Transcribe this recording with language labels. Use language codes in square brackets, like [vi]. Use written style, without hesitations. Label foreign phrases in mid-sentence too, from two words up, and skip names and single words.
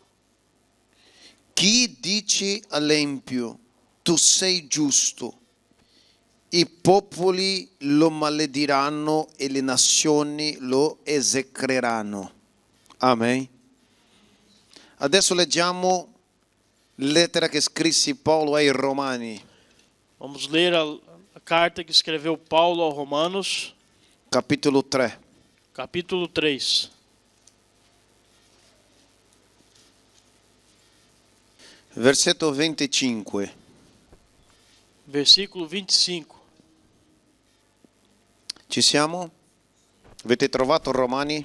[it] Chi dice all'empio, tu sei giusto. I popoli lo malediranno e le nazioni lo esecreranno. Amen. Adesso leggiamo la lettera che scrisse Paolo ai Romani, [pt] Vamos ler a carta que escreveu Paulo aos Romanos, [it] capitolo 3. [pt] capítulo 3. [it] Versetto 25. [pt] Versículo 25. [it] Ci siamo? Avete trovato Romani?